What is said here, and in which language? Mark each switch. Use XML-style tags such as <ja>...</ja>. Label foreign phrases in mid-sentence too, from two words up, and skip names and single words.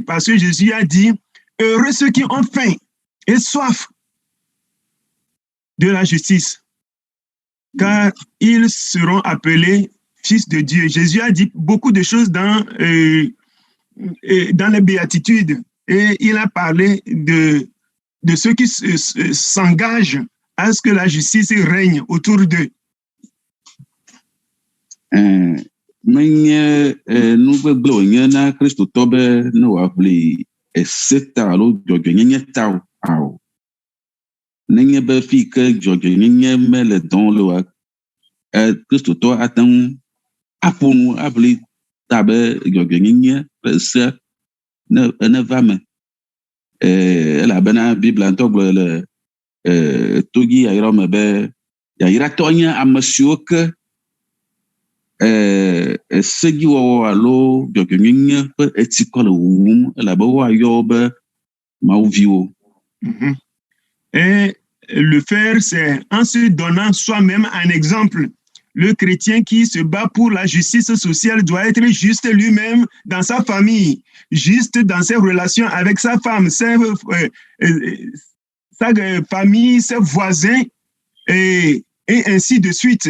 <fr>Parce que Jésus a dit, heureux ceux qui ont faim et soif de la justice, car ils seront appelés fils de Dieu. Jésus a dit beaucoup de choses dans les béatitudes et il a parlé de ceux qui s'engagent à ce que la justice règne autour d'eux.</fr> <ee>Menye nu gbegble wònye na kristotɔ be ne wòaʋli ese ta alo dzɔdzɔenyenye ta o. Nenye be fi ke dzɔdzɔenyenye mele dɔm le oa, kristotɔ ate ŋu aƒo nu aʋli ta be dzɔdzɔenyenye kple esea neva me. Elabena Biblia ŋutɔ gblɔ le todzi yayrawo me be yayratɔ nye ame siwo ke sedziwɔwɔ alo dzɔdzɔenyenye ƒe etsikɔ le wuwum elabe woayɔ wo be mawuviwo.</ee> <fr>Et le faire, c'est en se donnant soi-même un exemple. Le chrétien qui se bat pour la justice sociale doit être juste lui-même dans sa famille, juste dans ses relations avec sa femme, sa famille, ses voisins, et ainsi de suite.</fr>